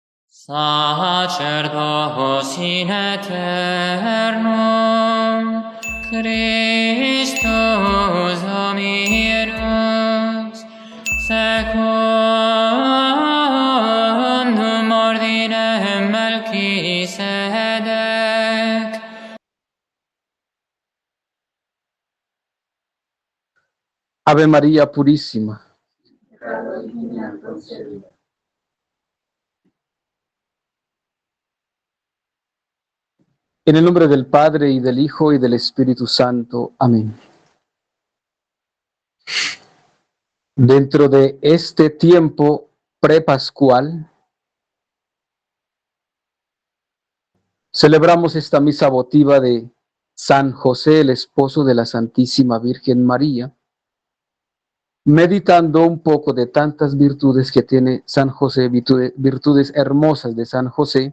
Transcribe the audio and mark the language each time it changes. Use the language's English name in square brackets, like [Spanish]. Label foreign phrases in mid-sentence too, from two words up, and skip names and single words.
[Latin] sacerdos in aeternum, Christus Dominus, secundum ordinem Melchisedec. [Spanish] Ave María Purísima. En el nombre del Padre, y del Hijo, y del Espíritu Santo. Amén. Dentro de este tiempo prepascual, celebramos esta misa votiva de San José, el esposo de la Santísima Virgen María, meditando un poco de tantas virtudes que tiene San José, virtudes hermosas de San José.